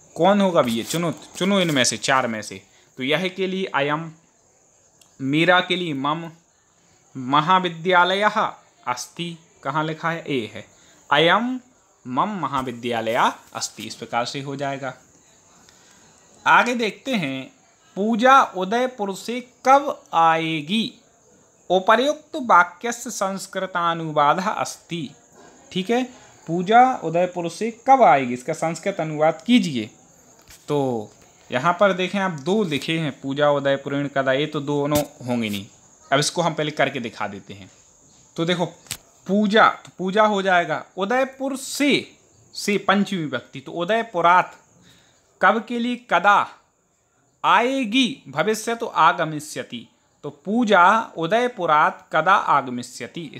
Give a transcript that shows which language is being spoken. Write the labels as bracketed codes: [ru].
[hi] कौन होगा भी? ये चुनो इनमें से 4 में से। तो यह के लिए अयम, मेरा के लिए मम, महाविद्यालयः अस्ति, कहाँ लिखा है? ए है, [sa] अयम मम महाविद्यालय अस्ति, [hi] इस प्रकार से हो जाएगा। आगे देखते हैं, पूजा उदयपुर से कब आएगी? [sa] उपर्युक्त वाक्यस्य संस्कृतानुवादः अस्ति। ठीक है, [hi] पूजा उदयपुर से कब आएगी, इसका संस्कृत अनुवाद कीजिए। तो यहाँ पर देखें आप दो लिखे हैं, पूजा उदयपुरीण कदा, ये तो दोनों होंगे नहीं। अब इसको हम पहले करके दिखा देते हैं। तो देखो पूजा, तो पूजा हो जाएगा, उदयपुर से पंचमी विभक्ति, तो उदयपुरात कब के लिए, कदा आएगी, भविष्य तो आगमिष्यति, तो [sa] पूजा उदयपुरात कदा आगमिष्यति।